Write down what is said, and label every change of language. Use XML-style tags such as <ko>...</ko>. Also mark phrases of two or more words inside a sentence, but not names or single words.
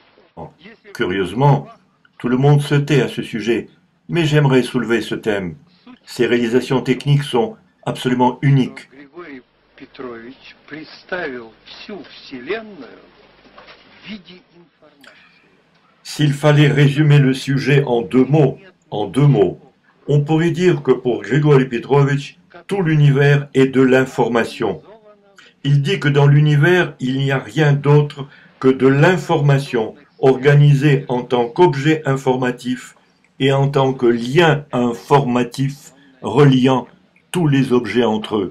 <fr>Curieusement, tout le monde se tait à ce sujet, mais j'aimerais soulever ce thème. Ces réalisations techniques sont absolument uniques.</fr> <ru>Григорий Петрович представил всю Вселенную в виде информации.</ru> <fr>S'il fallait résumer le sujet en deux mots, on pourrait dire que pour Grigori Petrovitch, tout l'univers est de l'information. Il dit que dans l'univers, il n'y a rien d'autre que de l'information organisée en tant qu'objet informatif et en tant que lien informatif reliant tous les objets entre eux.</fr>